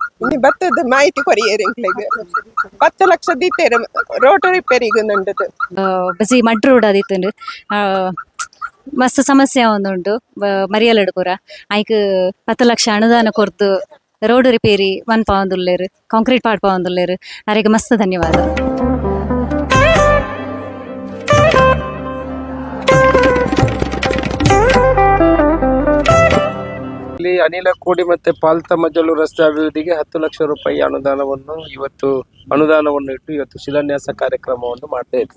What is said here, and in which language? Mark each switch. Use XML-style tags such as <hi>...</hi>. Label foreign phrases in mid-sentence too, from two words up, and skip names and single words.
<tcy>ಬತ್ತದ ಮಾಹಿತಿ ಕೊರಿಯೇರು ಎಂಕ್ಲಿಗೆ 10 ಲಕ್ಷ ದೀತೇರು ರೋಡ್ ರಿಪೇರಿಗೆ ಉಂಟು. ಬಸಿ</tcy> <en>mud road</en> <tcy>ಆದಿತ್ತು ಮಸ್ತ್ ಸಮಸ್ಯೆ ಒಂದುಂಟು ಮರಿಯಲಡ್ ಪೂರ ಐಕ್ 10 ಲಕ್ಷ ಅನುದಾನ ಕೊರ್ದು</tcy> <en>road repair</en> <tcy>ಪಂದುಲ್ಲೇರು, ಕಾಂಕ್ರೀಟ್ ಪಾಡ್ ಪಂದುಲ್ಲೇರು.</tcy> <kn>ಅವರಿಗೆ ಮಸ್ತ್ ಧನ್ಯವಾದ. ಇಲ್ಲಿ ಅನಿಲ ಕೋಡಿ ಮತ್ತೆ ಪಾಲ್ತ ಮಜಲು ರಸ್ತೆ ಅಭಿವೃದ್ಧಿಗೆ 10 ಲಕ್ಷ ರೂಪಾಯಿ ಅನುದಾನವನ್ನು ಇಟ್ಟು ಇವತ್ತು ಶಿಲಾನ್ಯಾಸ ಕಾರ್ಯಕ್ರಮವನ್ನು ಮಾಡ್ತಾ ಇದ್ವಿ.</kn>